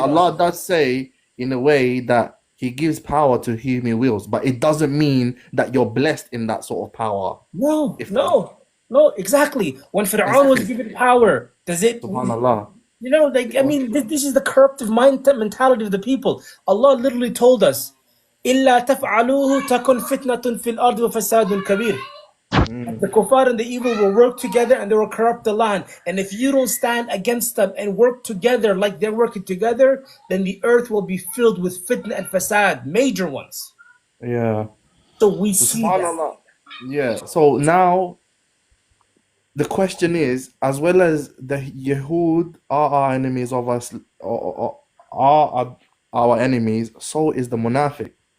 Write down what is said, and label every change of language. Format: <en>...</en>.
<en>Allah does say in a way that He gives power to whom He wills, but it doesn't mean that you're blessed in that sort of power. No, If no, exactly. When Fir'aun was given power, does it, Subhanallah. you know, like, I mean, this is the corruptive mentality of the people.</en> <ar>Allah literally told us, إِلَّا تَفْعَلُوهُ تَكُنْ فِتْنَةٌ فِي الْأَرْضِ وَفَسَادٌ كَبِيرٌ.</ar> <en>The kuffar and the evil will work together and they will corrupt the land. And if you don't stand against them and work together like they're working together, then the earth will be filled with fitna and fasad, major ones. Yeah. So we see that. Subhanallah. Yeah. So now the question is, as well as the Yahud are our enemies of us, or are our enemies, so is the Munafiq.</en>